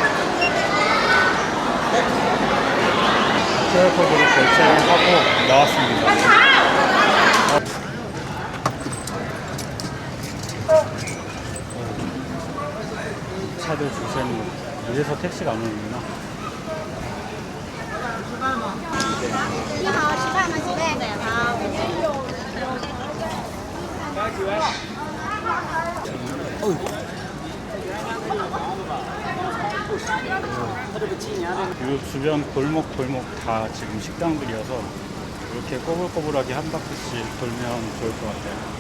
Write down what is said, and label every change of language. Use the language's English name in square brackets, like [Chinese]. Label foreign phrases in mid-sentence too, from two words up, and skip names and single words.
[Korean] QR코드로 결제를 하고 나왔습니다. 차도 줄 서있는 이래서 택시가 안 오는구나. [Chinese] 你好，吃饭吗，几位？好。 [Korean] 이 주변 골목 다 지금 식당들이어서 이렇게 꼬불꼬불하게 한 바퀴씩 돌면 좋을 것 같아요.